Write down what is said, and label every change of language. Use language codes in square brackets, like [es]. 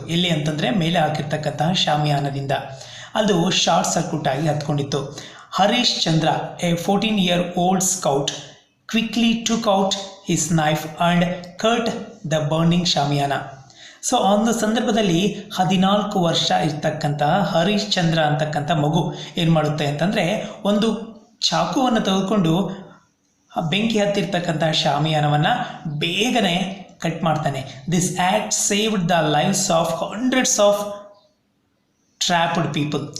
[kn] ಎಲ್ಲಿ ಅಂತಂದರೆ, ಮೇಲೆ ಹಾಕಿರ್ತಕ್ಕಂತಹ ಶಾಮಿಯಾನದಿಂದ. ಅದು ಶಾರ್ಟ್ ಸರ್ಕ್ಯೂಟ್ ಆಗಿ ಹತ್ಕೊಂಡಿತ್ತು. [en] Harish Chandra, a 14-year-old scout, quickly took out his knife and cut the burning shamiana. [kn] So ಆ ಒಂದು ಸಂದರ್ಭದಲ್ಲಿ 14 ವರ್ಷ ಇರ್ತಕ್ಕಂತಹ ಹರೀಶ್ ಚಂದ್ರ ಅಂತಕ್ಕಂಥ ಮಗು ಏನು ಮಾಡುತ್ತೆ ಅಂತಂದರೆ, ಒಂದು ಚಾಕುವನ್ನು ತೆಗೆದುಕೊಂಡು ಬೆಂಕಿ ಹತ್ತಿರ್ತಕ್ಕಂಥ ಶಾಮಿಯಾನವನ್ನು ಬೇಗನೆ ಕಟ್ ಮಾಡ್ತಾನೆ. [en] This act saved the lives of hundreds of trapped people.